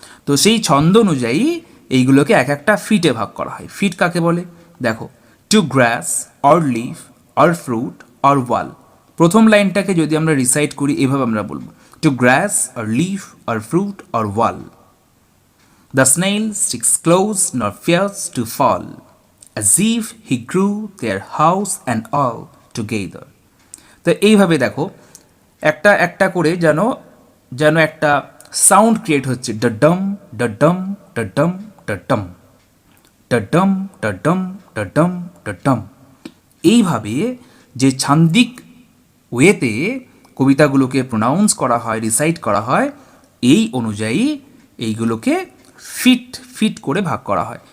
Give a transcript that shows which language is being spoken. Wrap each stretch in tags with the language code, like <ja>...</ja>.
<bn>তো সেই ছন্দ অনুযায়ী এইগুলোকে এক একটা ফিটে ভাগ করা হয়।</bn> <en>feet</en> <bn>কাকে বলে দেখো,</bn> <en>To grass or leaf or fruit or wall.</en> <bn>প্রথম লাইনটাকে যদি আমরা রিসাইট করি, এভাবে আমরা বলবো,</bn> <en>To grass or leaf or fruit or wall. The snail sticks close nor fears to fall, as if he grew their house and all together.</en> <bn>তো এইভাবে দেখো একটা একটা করে যেন যেন একটা সাউন্ড ক্রিয়েট হচ্ছে, ডডম ডডম ডডম ডডম ডডম ডডম ডডম ডডম। এইভাবে যে ছান্দিক ওয়েতে কবিতাগুলোকে প্রোনাউন্স করা হয়, রিসাইট করা হয়, এই অনুযায়ী এইগুলোকে ফিট ফিট করে ভাগ করা হয়।</bn>